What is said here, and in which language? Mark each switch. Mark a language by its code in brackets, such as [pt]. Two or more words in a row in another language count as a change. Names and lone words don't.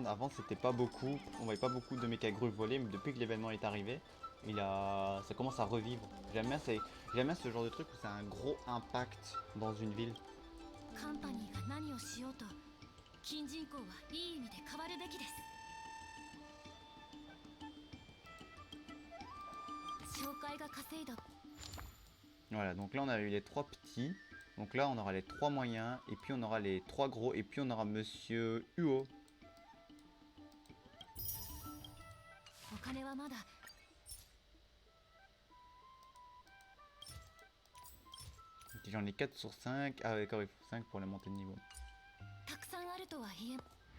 [fr] Avant c'était pas beaucoup, on voyait pas beaucoup de mécagrues voler, mais depuis que l'événement est arrivé, ça commence à revivre. J'aime bien ce genre de truc où ça a un gros impact dans une ville. [ja] カンパニーが何をしようと金人口はいい意味で変わるべきです紹介が稼いだ [fr] Voilà, donc là on a eu les 3 petits, donc là on aura les 3 moyens, et puis on aura les 3 gros, et puis on aura Monsieur Huo. [ja] お金はまだ [fr] Ok, j'en ai 4 sur 5, ah d'accord, il faut 5 pour la montée de niveau. [ja] たくさんあるとは言え